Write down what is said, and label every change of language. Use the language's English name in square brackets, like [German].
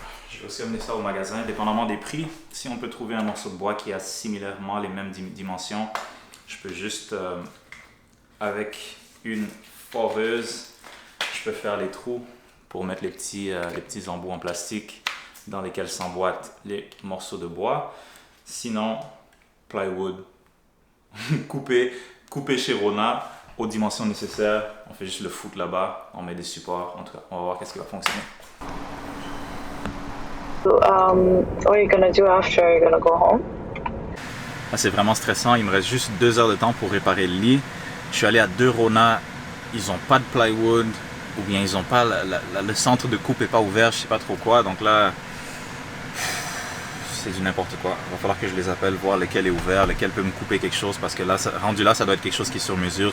[French] Je vais aussi amener ça au magasin, dépendamment des prix. Si on peut trouver un morceau de bois qui a similairement les mêmes dimensions, je peux juste, avec une foreuse, je peux faire les trous pour mettre les petits embouts en plastique dans lesquels s'emboîtent les morceaux de bois. Sinon, plywood, coupé chez Rona aux dimensions nécessaires. On fait juste le foutre là-bas, on met des supports. En tout cas, on va voir qu'est-ce qui va fonctionner. [English] What are you gonna do after? Are you gonna go home? [French] Ah, c'est vraiment stressant. Il me reste juste 2 heures de temps pour réparer le lit. Je suis allé à 2 Rona. Ils n'ont pas de plywood ou bien ils n'ont pas le centre de coupe n'est pas ouvert. Je sais pas trop quoi. Donc là, c'est du n'importe quoi. Il va falloir que je les appelle, voir lequel est ouvert, lequel peut me couper quelque chose parce que là, rendu là, ça doit être quelque chose qui est sur mesure.